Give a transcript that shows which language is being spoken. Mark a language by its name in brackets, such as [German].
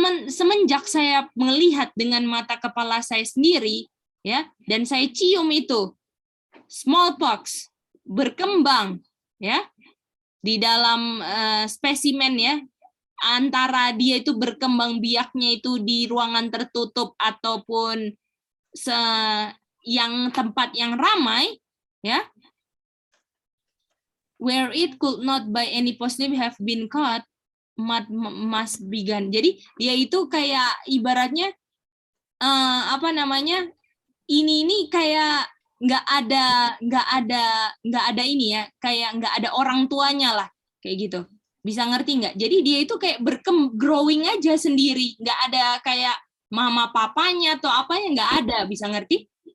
[Indonesian] Semenjak saya melihat dengan mata kepala saya sendiri, ya, dan saya cium itu smallpox berkembang ya di dalam spesimen ya, antara dia itu berkembang biaknya itu di ruangan tertutup ataupun yang tempat yang ramai ya, [English] where it could not by any possibility have been caught, must be gone. [Indonesian] Jadi dia itu kayak ibaratnya apa namanya? Ini kayak nggak ada ini ya, kayak nggak ada orang tuanya lah, kayak gitu. Bisa ngerti nggak? Jadi dia itu kayak [English] growing [Indonesian] aja sendiri, nggak ada kayak mama papanya atau apanya, nggak ada. Bisa ngerti?